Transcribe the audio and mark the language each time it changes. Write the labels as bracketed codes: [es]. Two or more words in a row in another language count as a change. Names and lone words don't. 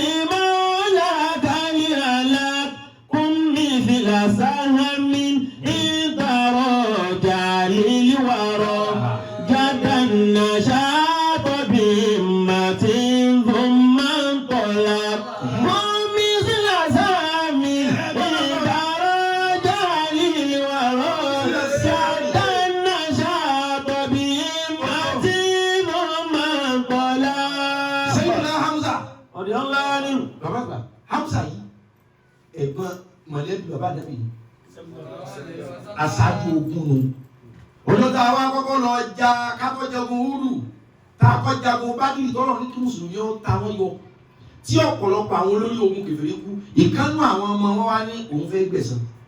[ar] مولاك لعلك كن مثل سهم إن ترجع للورى جدا نشاط بهمة ثم انطلق كن مثل سهم إن ترجع للورى جدا نشاط بهمة ثم انطلق. Sayyidina Hamza. رضي الله عنه. [yo] Bàbá àgbà Hamza yìí ẹ̀gbọ́n mọ̀lẹ́bí bàbá Ànábì ni. Aṣáájú ogun nù. Olóòtú àwọn akọ́kọ́ lọ ja kákọ́jagun Húdù tá a kọ́ jagun Bádìrì tọ́lọ̀ ní kí Mùsùlùmí ó ta wọ́n yọ. Tí ọ̀pọ̀lọpọ̀ àwọn olórí ogun kèfèrí kú, ìkánú àwọn ọmọ wọn wá ní òun fẹ́ gbẹ̀san.